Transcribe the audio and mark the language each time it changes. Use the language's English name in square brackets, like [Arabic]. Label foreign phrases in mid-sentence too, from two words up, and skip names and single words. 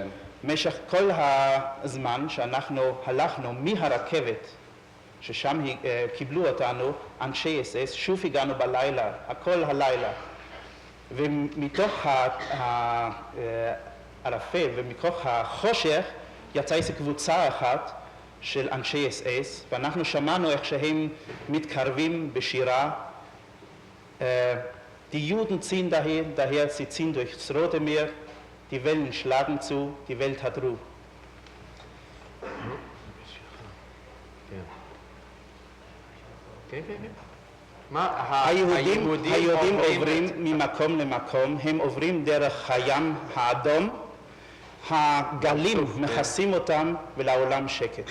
[Hebrew] במשך כל הזמן שאנחנו הלכנו מהרכבת, ששם קיבלו אותנו אנשי SS, שוב הגענו בלילה, הכל הלילה. ומתוך הערפל ומתוך החושך יצאה איזו קבוצה אחת של אנשי SS, ואנחנו שמענו איך שהם מתקרבים בשירה. [German] Die Juden ziehen daher, sie ziehen durchs Rote Meer, die Wellen schlagen zu, die Welt hat Ruhe. [Hebrew] כן. היהודים עוברים ממקום למקום, הם עוברים דרך הים האדום, הגלים מכסים אותם ולעולם שקט.